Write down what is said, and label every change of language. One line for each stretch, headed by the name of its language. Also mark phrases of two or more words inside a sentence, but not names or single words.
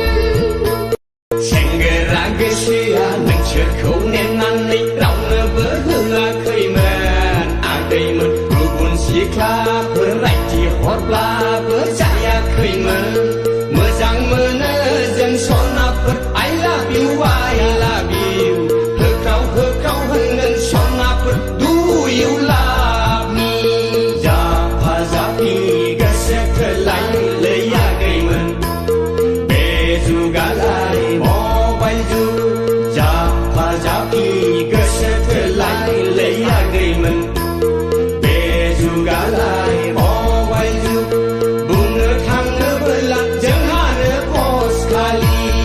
Bodo: सेंग्रा गोसोआ नोंसोरखौ नेनानै रावनोबो होआखैमोन आदैमोन गुबुन सिख्लाफोर रायथि हरब्लाबो जायाखैमोन मोजां मोनो जों सनाफोर
English: I love you
Bodo: होख्राव होख्राव होनगोन सनाफोर
English: Do you love me
Bodo: जाफा जाफि गोसो थोलाय लैयाखैमोन बे जुगालाय मबाइल जुग जाफा जाफि गोसो थोलाय लैयाखैमोन बे जुगालाय मबाइल जुग बुंनो थाङोबोला जोंहानो पस्ट खालि